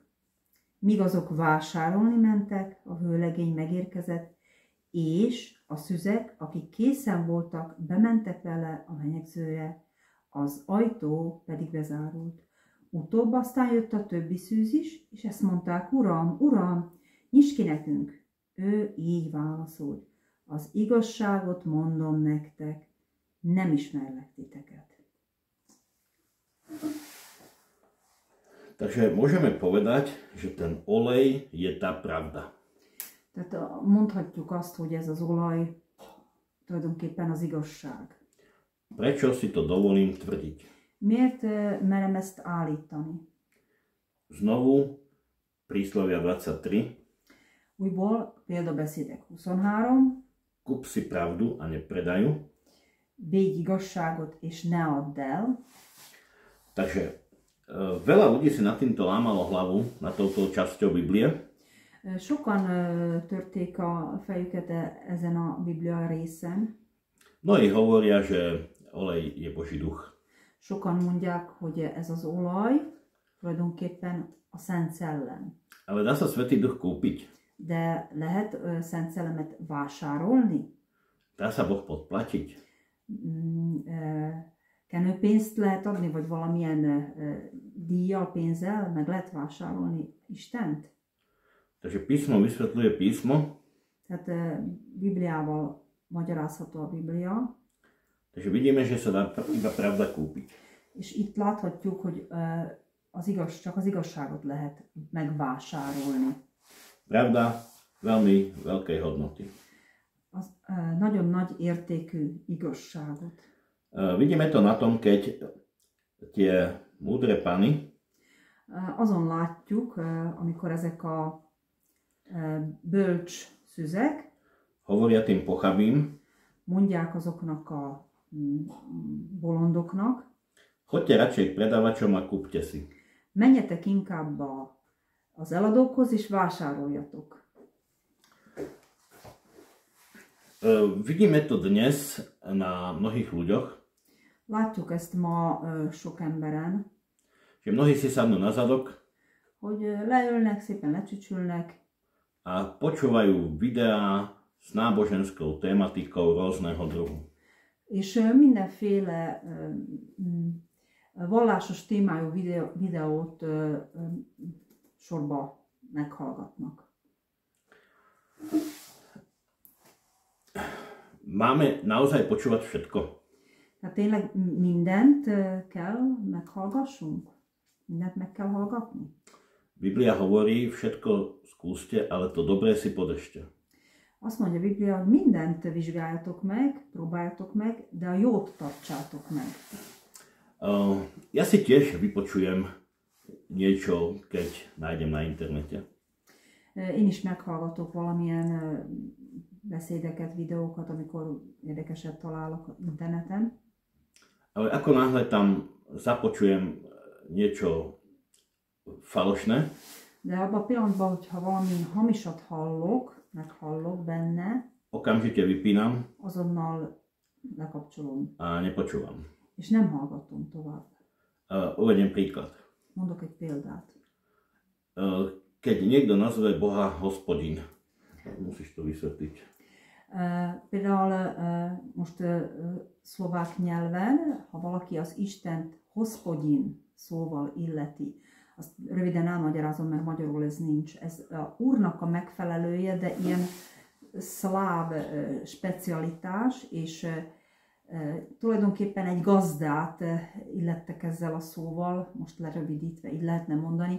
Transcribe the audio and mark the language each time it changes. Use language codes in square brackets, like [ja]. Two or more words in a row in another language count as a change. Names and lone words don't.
[hu] Míg azok vásárolni mentek, a vőlegény megérkezett, és a szüzek, akik készen voltak, bementek vele a menyegzőre, az ajtó pedig bezárult. Utóbb aztán jött a többi szűz is, és ezt mondták, Uram, nyisd ki nekünk. Ő így válaszolt, az igazságot mondom nektek, nem ismerlek titeket. [sk] Takže môžeme povedať, že ten olej je tá pravda. [hu] Tehát mondhatjuk azt, hogy ez az olaj tulajdonképpen az igazság. [sk] Prečo si to dovolím tvrdiť? [hu] Miért merem ezt állítani? [sk] Znovu príslovia 23. [hu] Újból példabeszédek 23. [sk] Kup si pravdu a nepredaj ju. [hu] Védj igazságot és ne add el. [sk] Takže veľa ľudí si nad týmto lámalo hlavu, nad touto časťou Biblie. [hu] Sokan törték a fejüket ezen a Biblia részen. [sk] Mnohí hovoria, že olej je Boží duch. [hu] Sokan mondják, hogy ez az olaj tulajdonképpen a Szent Szellem. [sk] Ale dá sa Svätý Duch kúpiť? [hu] De lehet Szent Szellemet vásárolni? [sk] Dá sa Boh podplatiť? [hu] Kenőpénzt lehet adni, vagy valamilyen díjjal, pénzzel meg lehet vásárolni Istent? [sk] Takže písmo vysvetľuje písmo. [hu] Tehát Bibliával magyarázható a Biblia. [sk] Takže vidíme, že sa dá iba pravda kúpiť. [hu] És itt láthatjuk, hogy csak az igazságot lehet megvásárolni. [sk] Pravda veľmi veľkej hodnoty. [hu] Az nagyon nagy értékű igazságot. [sk] Vidíme to na tom, keď tie múdre pany [hu] azon látjuk, amikor ezek a bölcs szüzek [sk] hovoria tým pochabým, [hu] mondják azoknak a bolondoknak, [sk] choďte radšej k predavačom a kúpte si. [hu] Menjetek inkább az eladókhoz és vásároljatok. [sk] Vidíme to dnes na mnohých ľuďoch, [hu] Látjuk ezt ma sok emberen, [sk] že mnohí si sadnú na zadok [hu] hogy leülnek, szépen lecsücsülnek, [sk] a počúvajú videá s náboženskou tematikou rôzneho druhu. [hu] és mindenféle vallásos témájú videót sorba meghallgatnak. [sk] Máme naozaj počúvať všetko? [hu] Tehát tényleg mindent kell meghallgassunk? Mindent meg kell hallgatni? [sk] Biblia hovorí, všetko skúste, ale to dobré si podržte. [hu] Azt mondja a Biblia, hogy mindent vizsgáljatok meg, próbáljatok meg, de a jót tartsátok meg. [sk] Ja si tiež vypočujem niečo, keď nájdem na internete. [hu] Én is meghallgatok valamilyen beszédeket, videókat, amikor érdekeset találok interneten. [sk] Ale ako náhle tam započujem niečo falošné, [hu] de abban a pillanatban, hogyha valami hamisat meghallok benne, [sk] okamžite vypínam [hu] azonnal lekapcsolom. [sk] a nepočúvam. [hu] És nem hallgatom tovább. [sk] Uvediem príklad. [hu] Mondok egy példát. [sk] Keď niekto nazve Boha Hospodin, musíš to vysvetliť. [hu] Például most szlovák nyelven, ha valaki az Istent Hospodin szóval illeti, azt röviden elmagyarázom, mert magyarul ez nincs. Ez a Úrnak a megfelelője, de ilyen szláv specialitás, és tulajdonképpen egy gazdát illettek ezzel a szóval, most lerövidítve így lehetne mondani.